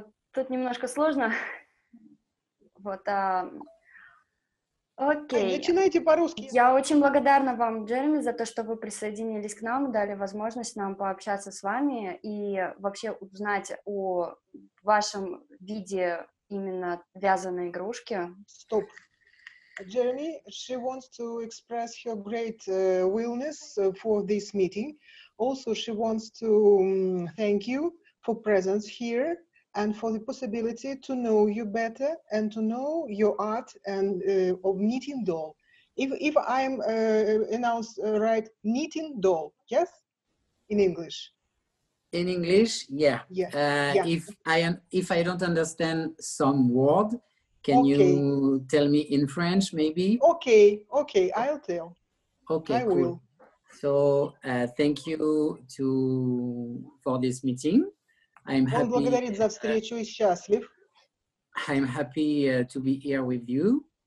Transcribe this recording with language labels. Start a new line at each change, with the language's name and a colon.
Russian: Тут немножко сложно. Вот, окей. Начинайте по-русски. Я очень благодарна вам, Джереми, за то, что вы присоединились к нам, дали возможность нам пообщаться с вами и вообще узнать о вашем виде именно вязаной игрушки. Стоп.
English: Jeremy, she wants to express her great willingness for this meeting. Also, she wants to thank you for presence here and for the possibility to know you better and to know your art and of knitting doll. If I'm announced right, knitting doll, yes, in English. In English, yeah. Yeah. If I don't understand some word, can you tell me in French, maybe? Okay, I'll tell. Okay, I cool. will. So thank you for this meeting. I'm happy.
Russian: Он благодарит за встречу и счастлив.
English: I'm happy to be here with you.